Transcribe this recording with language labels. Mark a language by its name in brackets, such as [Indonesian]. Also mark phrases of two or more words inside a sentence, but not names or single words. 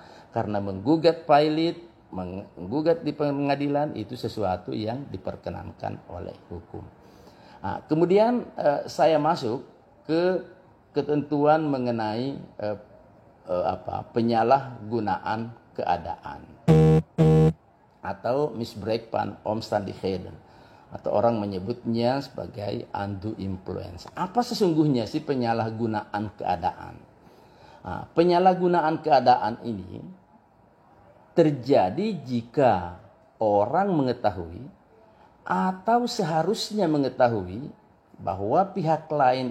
[Indonesian] Karena menggugat pailit, menggugat di pengadilan itu sesuatu yang diperkenankan oleh hukum. Nah, kemudian saya masuk ke ketentuan mengenai penyalahgunaan keadaan atau [Dutch] misbruik van omstandigheden [Indonesian] atau orang menyebutnya sebagai [English] undue influence. [Indonesian] Apa sesungguhnya sih penyalahgunaan keadaan? Nah, penyalahgunaan keadaan ini terjadi jika orang mengetahui atau seharusnya mengetahui bahwa pihak lain